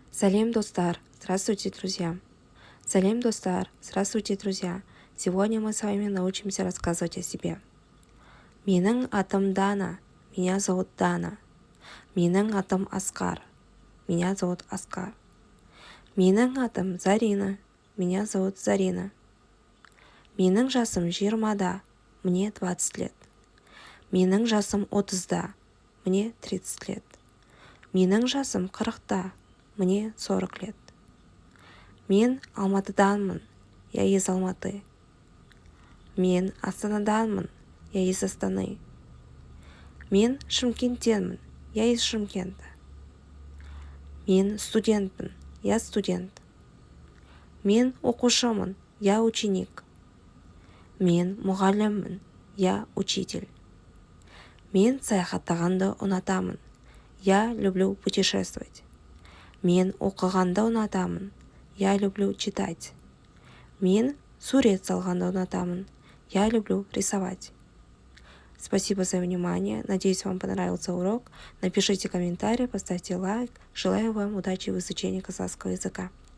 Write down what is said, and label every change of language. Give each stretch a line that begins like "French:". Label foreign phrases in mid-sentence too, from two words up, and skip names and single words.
Kazakh: Салем, достар!
Russian: Здравствуйте, друзья!
Kazakh: Салем, достар!
Russian: Здравствуйте, друзья! Сегодня мы с вами научимся рассказывать о себе.
Kazakh: Менің атым Дана.
Russian: Меня зовут Дана.
Kazakh: Менің атым Аскар.
Russian: Меня зовут Аскар.
Kazakh: Менің атым Зарина.
Russian: Меня зовут Зарина.
Kazakh: Менің жасым 20-да.
Russian: Мне 20 лет.
Kazakh: Менің жасым 30-да.
Russian: Мне 30 лет.
Kazakh: Менің жасым 40-та.
Russian: Мне 40 лет.
Kazakh: Мен Алматыданмын.
Russian: Я из Алматы.
Kazakh: Мен Астанаданмын.
Russian: Я из Астаны.
Kazakh: Мен Шымкенттенмін.
Russian: Я из Шымкента.
Kazakh: Мен студентпін.
Russian: Я студент.
Kazakh: Мен оқушымын.
Russian: Я ученик.
Kazakh: Мен мұғаліммін.
Russian: Я учитель.
Kazakh: Мен саяхаттағанды ұнатамын.
Russian: Я люблю путешествовать.
Kazakh: Мен оқығанды ұнатамын.
Russian: Я люблю читать.
Kazakh: Мен сурет салғанды ұнатамын.
Russian: Я люблю рисовать. Спасибо за внимание. Надеюсь, вам понравился урок. Напишите комментарий, поставьте лайк. Желаю вам удачи в изучении казахского языка.